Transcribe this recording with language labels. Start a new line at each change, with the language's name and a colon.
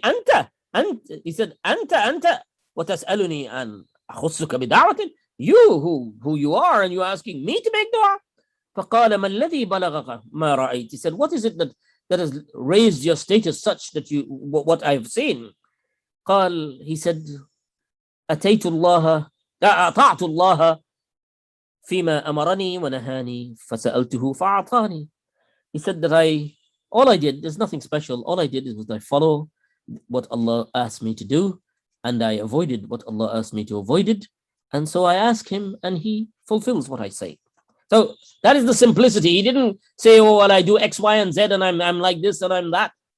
English: أنت he said
Arabic: أنت وتسألني أن أخصك بدعوة,
English: you who you are, and you're asking me to make dua.
Arabic: فقال ما الذي بلغك ما رأيت.
English: He said, what is it that has raised your status such that you, what I've seen?
Arabic: قال,
English: he said,
Arabic: أطعت الله فيما أمرني ونهاني فسألته فأعطاني.
English: He said that all I did, there's nothing special, all I did was I follow what Allah asked me to do, and I avoided what Allah asked me to avoid it, and so I ask him and he fulfills what I say. So that is the simplicity. He didn't say, oh, well, I do X, Y, and Z, and I'm like this and I'm that.